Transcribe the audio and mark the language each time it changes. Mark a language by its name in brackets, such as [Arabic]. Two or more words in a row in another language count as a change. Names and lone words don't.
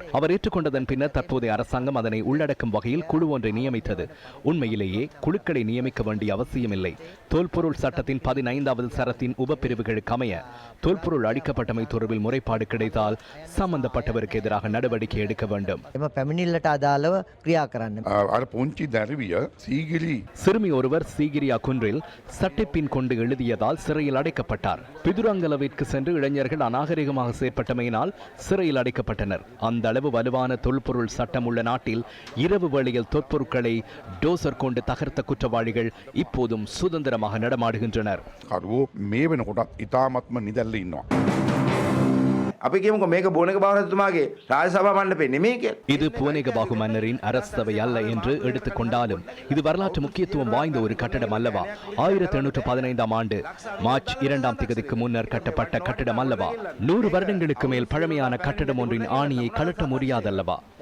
[Tamil] அவர் ஏற்றுக்கொண்டதன் பின்னர் தற்போதைய அரசாங்கம் அதனை உள்ளடக்கும் வகையில் குழு ஒன்றை நியமித்தது. உண்மையிலேயே குழுக்களை நியமிக்க வேண்டிய அவசியமில்லை. தொல்பொருள் சட்டத்தின் 15வது சரத்தின் உபப்பிரிவுகளுக்கு அமைய தொல்பொருள் அழிக்கப்பட்டமை தொடர்பில் முறைப்பாடு கிடைத்தால் சம்பந்தப்பட்டவருக்கு எதிராக நடவடிக்கை எடுக்க வேண்டும். [Sinhala] එම පැමිණිල්ලට අදාළව ක්‍රියා කරන්න. අර පුංචි දැරිවිය සීගිරි [Tamil] சிறுமி ஒருவர் சீகிரியா குன்றில் சட்டைப்பின் கொண்டு எழுதியதால் சிறையில் அடைக்கப்பட்டார். பிதுரங்கலவிற்கு சென்று இளைஞர்கள் அநாகரிகமாக செயற்பட்டமையினால் சிறையில் அடைக்கப்பட்டனர். அந்த அளவு வலுவான தொல்பொருள் சட்டம் உள்ள நாட்டில் இரவு வேளையில் தொற்பொருட்களை டோசர் கொண்டு தகர்த்த குற்றவாளிகள் இப்போதும் சுதந்திரமாக நடமாடுகின்றனர். [Sinhala] කරුවෝ මේ වෙනකොටත් ඉතාමත්ම නිදැල්ල ඉන්නවා. අපි කියමුකෝ මේක බෝනක බාහනතුමාගේ රාජසභා මණ්ඩපේ නෙමෙයි කියලා. [Tamil] இது புவனேகபாகு மன்னரின் அரசவை அல்ல என்று எடுத்துக்கொண்டாலும் இது வரலாற்று முக்கியத்துவம் வாய்ந்த ஒரு கட்டடம் அல்லவா? 1815ஆம் ஆண்டு மார்ச் 2ஆம் தேதிக்கு முன்னர் கட்டப்பட்ட கட்டடம் அல்லவா? 100 வருடங்களுக்கு மேல் பழமையான கட்டடம் ஒன்றின் ஆணியை கழட்ட முடியாதல்லவா?